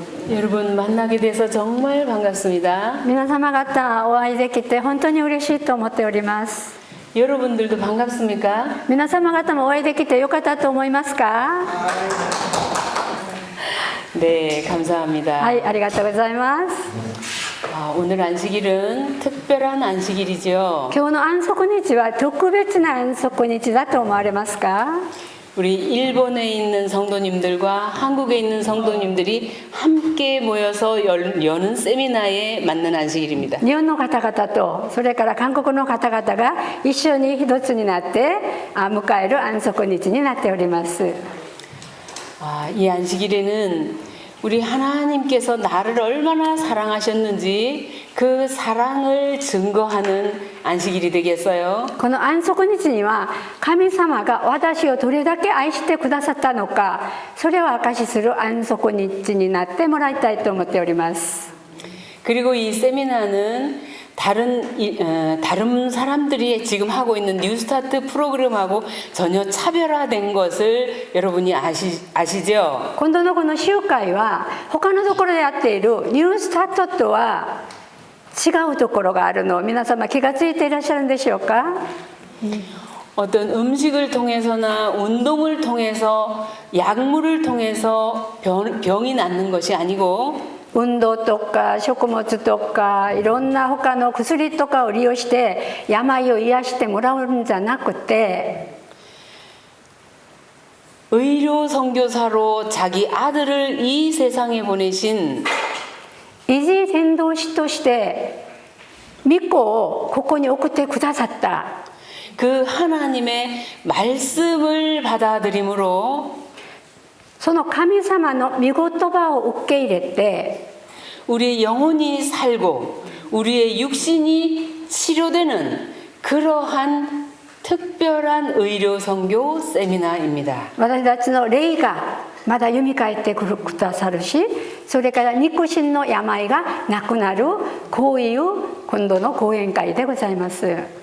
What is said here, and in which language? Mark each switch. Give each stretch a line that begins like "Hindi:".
Korean: 여러분 만나게 돼서 정말 반갑습니다.
Japanese: 皆様方お会いできて本当に嬉しいと思っております。
Korean: 여러분들도 반갑습니까?
Japanese: 皆様方もお会いできてよかったと思いますか？
Korean: 네, 감사합니다.
Japanese: はい、ありがとうございます。
Korean: 오늘 안식일은 특별한 안식일이죠.
Japanese: 今日の安息日は特別な安息日だと思われますか？
Korean: 우리 일본에 있는 성도님들과 한국에 있는 성도님들이 함께 모여서 여는 세미나에 맞는 안식일입니다.
Japanese: 日本の方々とそれから韓国の方々が一緒に一つになって迎える安息日になっております。
Korean: 이 안식일에는 우리 하나님께서 나를 얼마나 사랑하셨는지 그 사랑을 증거하는 안식일이 되겠어요.
Japanese: この安息日には神様が私をどれだけ愛してくださったのか、それを証しする安息日になってもらいたいと思っております。
Korean: 그리고 이 세미나는 다른 사람들이 지금 하고 있는 뉴스타트 프로그램하고 전혀 차별화된 것을 여러분이 아시죠?
Japanese: 今度のこの集会は他のところでやっているニュースタートとは違うところがあるのを皆様気がついていらっしゃるんでしょうか？
Korean: 어떤 음식을 통해서나 운동을 통해서 약물을 통해서 병이 낫는 것이 아니고
Japanese: 運動とか食物とかいろんな他の薬とかを利用して病を癒してもらうんじゃなくて
Korean: 의료 선교사로 자기 아들을 이 세상에 보내신
Japanese: 維持伝道師として御子をここに送ってくださった
Korean: 그 하나님의 말씀을 받아들임으로
Japanese: その神様の御言葉を受け入れて
Korean: 우리의 영혼이 살고 우리의 육신이 치료되는 그러한 특별한 의료 선교 세미나입니다.
Japanese: 私たちの霊がまだ蘇ってくださるし、それから肉親の病がなくなるこういう今度の講演会でございます。